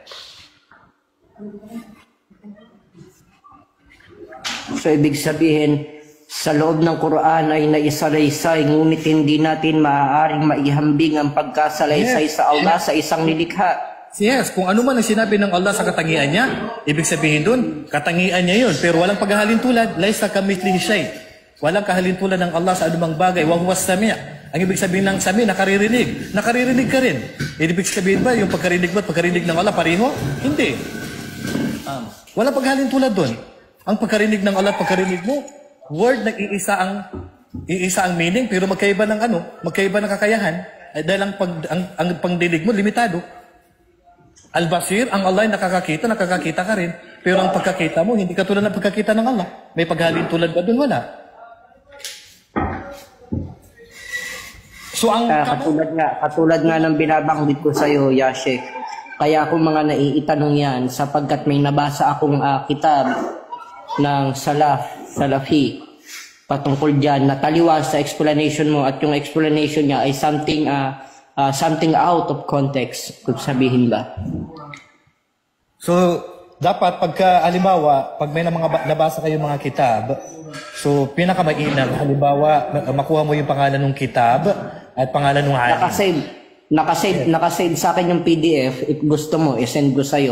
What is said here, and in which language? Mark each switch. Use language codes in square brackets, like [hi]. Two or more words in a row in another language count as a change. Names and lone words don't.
[tl] So, ibig sabihin, sa loob ng Quran ay naisalaysay, ngunit hindi natin maaaring maihambing ang pagkasalaysay sa Allah sa isang nilikha. Yes, kung ano man ang sinabi ng Allah sa katangian niya, ibig sabihin dun, katangian niya yun. Pero walang paghahalintulad, [ar] ليس كمثله شيء. [tl] Walang kahalintulad ng Allah sa anumang bagay. [ar] وهو السميع'. [tl] Ang ibig sabihin ng sami', nakaririnig. Nakaririnig ka rin. Ibig sabihin ba, yung pagkarinig mo at pagkarinig ng Allah, pareho? Hindi. Walang paghalintulad dun. Ang pagkarinig ng Allah at pagkarinig mo, word na iisa ang meaning, pero magkaiba ng magkaiba ng kakayahan. Dahil ang pangdinig mo, limitado. Al-Basir, ang Allah ay nakakakita ka rin. Pero ang pagkakita mo, hindi katulad ng pagkakita ng Allah. May paghalintulad ba doon? Wala. So, katulad nga ng binabanggit ko sa iyo, Yashe. Kaya ako mga naiitanong yan, sapagkat may nabasa akong kitab ng Salafi, patungkol dyan, nataliwas sa explanation mo, at yung explanation niya ay [en] something out of context, [tl] kung sabihin ba. So, dapat halimbawa, pag may nabasa kayo mga kitab, so pinakamainam, halimbawa, makuha mo yung pangalan ng kitab at pangalan ng alim. Nakasave sa akin yung PDF. If gusto mo, isend ko sa'yo.